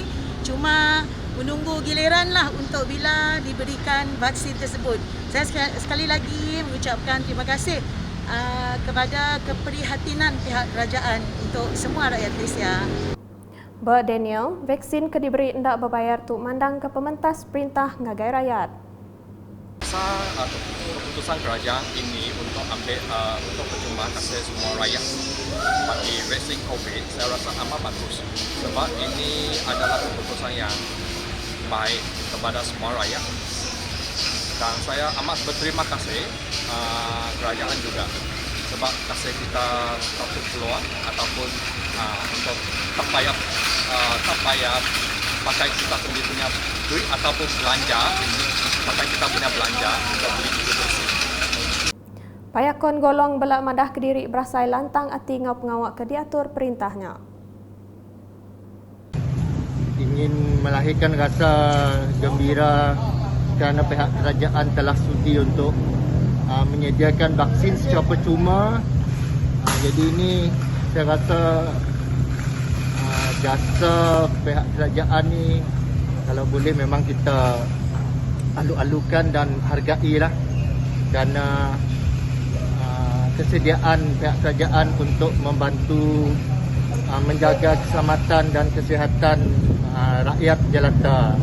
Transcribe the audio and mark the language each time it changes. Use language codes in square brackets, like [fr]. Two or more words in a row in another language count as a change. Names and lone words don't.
[ms] Cuma menunggu giliran lah untuk bila diberikan vaksin tersebut. Saya sekali lagi mengucapkan terima kasih kepada keprihatinan pihak kerajaan untuk semua rakyat Malaysia. [iba] Daniel, vaksin ke diberi ndak berbayar tu mandang ke pementas perintah ngagai rakyat. [ms] Keputusan kerajaan ini untuk ambil untuk percuma kasih semua rakyat bagi vaksin COVID, saya rasa amat bagus sebab ini adalah keputusan yang baik kepada semua rakyat dan saya amat berterima kasih kerajaan juga sebab kasih kita satu peluang ataupun untuk tak payah pakai kita sendiri punya duit ataupun belanja, pakai kita punya belanja untuk beli vaksin. [iba] Payakon golong belak madah Kediri berasai lantang ati ngau pengawak ke diatur perintahnya. [ms] Ingin melahirkan rasa gembira kerana pihak kerajaan telah sudi untuk menyediakan vaksin secara percuma. Jadi ini saya rasa jasa pihak kerajaan ni kalau boleh memang kita alu-alukan dan hargailah kerana kesediaan pihak kerajaan untuk membantu menjaga keselamatan dan kesihatan rakyat jelata.